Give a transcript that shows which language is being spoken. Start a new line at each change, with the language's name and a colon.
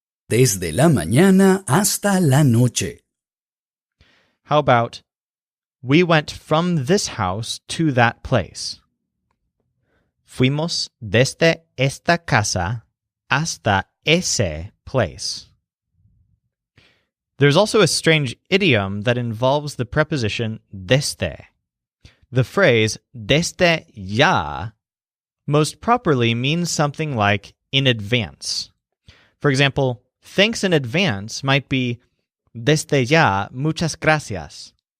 Spanish: Desde la mañana hasta la noche.
English: How about, we went from this house to that place.
Spanish: Fuimos desde esta casa hasta ese place.
English: There's also a strange idiom that involves the preposition desde. The phrase
Spanish: desde ya
English: most properly means something like in advance. For example, thanks in advance might be
Spanish: desde ya, muchas gracias.